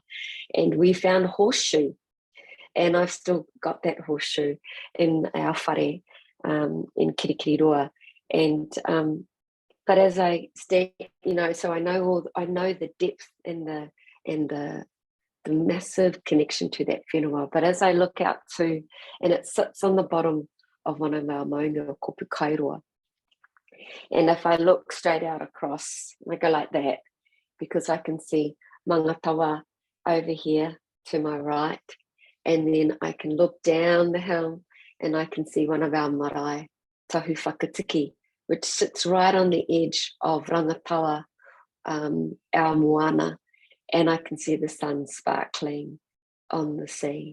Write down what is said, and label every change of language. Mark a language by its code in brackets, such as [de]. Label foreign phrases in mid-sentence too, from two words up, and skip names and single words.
[en] And we found a horseshoe, and I've still got that horseshoe in our whare in Kirikiriroa. And but as I stand, you know, so I know the depth and the massive connection to that whenua. But as I look out to, and it sits on the bottom of one of our maunga, kopu kairoa. And if I look straight out across, I go like that, because I can see Mangatawa over here to my right, and then I can look down the hill and I can see one of our marae, Tahu Whakatiki, which sits right on the edge of Rangatawa, our moana, and I can see the sun sparkling on the sea.